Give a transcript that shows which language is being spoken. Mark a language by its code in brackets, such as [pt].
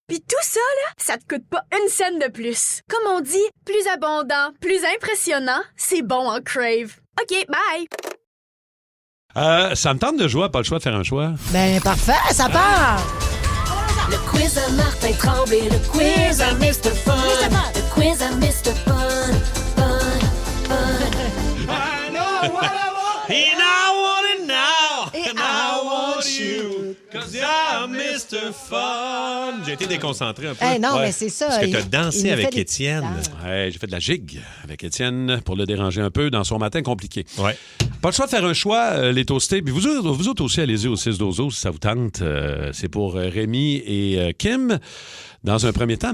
[fr] Puis tout ça, là, ça te coûte pas une scène de plus. Comme on dit, plus abondant, plus impressionnant, c'est bon en Crave. [en] OK, bye! [fr] Ça me tente de jouer, pas le choix de faire un choix. Ben, parfait, ça part! Le quiz à Martin Tremblay, le quiz à Mr. Fun. Le quiz à Mr. Fun. [en] I know what I want, and I want it now, and I want you, 'cause you're Mr. Fun. [fr] J'ai été déconcentré un peu. Non, mais c'est ça. Parce que tu as dansé avec Étienne. Ouais, j'ai fait de la gigue avec Étienne pour le déranger un peu dans son matin compliqué. Ouais. Pas le choix de faire un choix, les toastés. Puis vous autres aussi, allez-y au 6-12-12 si ça vous tente. C'est pour Rémi et Kim dans un premier temps.